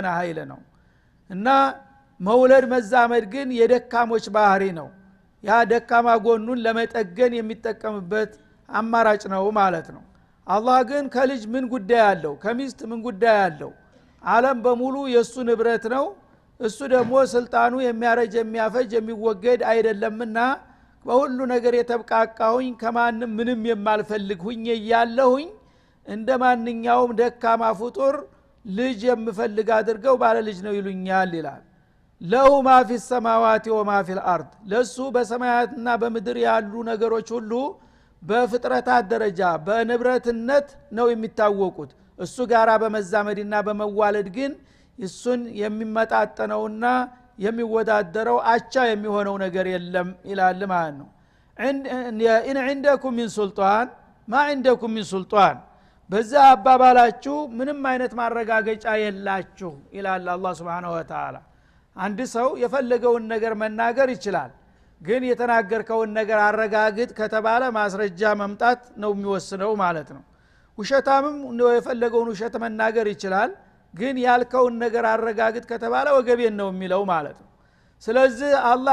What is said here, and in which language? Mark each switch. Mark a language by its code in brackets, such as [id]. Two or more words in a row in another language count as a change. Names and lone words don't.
[am] ኃይል ነው እና መውለድ መዛመድ ግን የደካሞች ባህሪ ነው ያ ደካማ ጎኑን ለመጠገን የሚጠቀምበት አማራጭ ነው ማለት ነው አላህ ግን ከልጅ ምን ጉዳይ አለው ከሚስት ምን ጉዳይ አለው ዓለም በሙሉ የሱ ንብረት ነው እሱ ደግሞ ስልጣኑ የሚያረጅ የሚያፈጅ የሚወገድ አይደለምና በሁሉ ነገር የተብቃቃሁኝ ከማንም ምንም የማልፈልግ ሁኜ ያለሁኝ እንደማንኛውም ደካማ ፍጡር ልጅ የምፈልግ አድርገው ባለ ልጅ ነው ይሉኛል ይላል [ar] له ما في السماوات وما في الارض [am] ለሱ በሰማያትና በምድር ያሉ ነገሮች ሁሉ በፍጥረታት ደረጃ በንብረትነት ነው የሚታወቁት እሱ ጋራ በመዛመድና በመዋለድ ግን እሱን የሚመጣጠነውና የሚወዳደረው አቻ የሚሆነው ነገር የለም ይላል ማለት ነው [ar] ان عندكم من سلطان [am] ما عندكم من سلطان በዛ አባባላችሁ ምንም አይነት ማረጋገጫ የላችሁ ይላል አላህ [ar] سبحانه وتعالى [am] አንድ ሰው የፈለገውን ነገር መናገር ይችላል ግን የተናገርከውን ነገር አረጋግጥ ከተባለ ማስረጃ መምጣት ነው የሚወስነው ማለት ነው ውሸታምም ነው የፈለገውን ውሸት መናገር ይችላል ግን ያልከውን ነገር አረጋግጥ ከተባለ ወገቤን ነው የሚለው ማለት ነው ስለዚህ አላህ